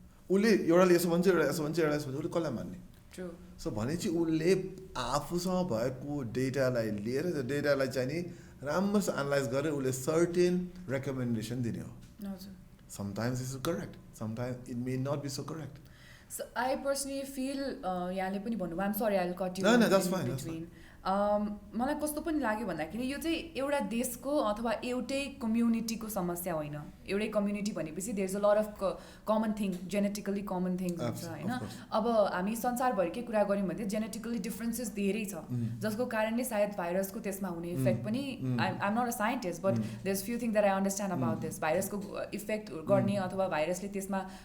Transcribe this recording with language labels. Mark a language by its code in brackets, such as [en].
[ne] उसले एउटाले यसो भन्छ एउटा यसो भन्छ एउटा यसो भन्छ उसले कसलाई मान्ने सो भनेपछि उसले आफूसँग भएको डेटालाई लिएर त्यो डेटालाई चाहिँ नि राम्रोसँग एनालाइज गरेर उसले सर्टेन रेकमेन्डेसन दिने हो [en] sometimes is correct sometimes it may not be so correct So I personally feel [ne] यहाँले पनि भन्नुभयो [en] I'm sorry I'll cut you No, in that's fine. between. [ne] मलाई कस्तो पनि लाग्यो भन्दाखेरि यो चाहिँ एउटा देशको अथवा एउटै कम्युनिटीको समस्या होइन एउटै कम्युनिटी भनेपछि [en] there is a lot of common thing [ne] genetically common things हुन्छ होइन अब हामी संसारभरिकै कुरा गऱ्यौँ भने जेनेटिकली डिफ्रेन्सेस धेरै छ जसको कारणले सायद भाइरसको त्यसमा हुने इफेक्ट पनि [en] I'm not a scientist but there is few thing that I understand about this [ne] भाइरसको इफेक्ट गर्ने अथवा भाइरसले त्यसमा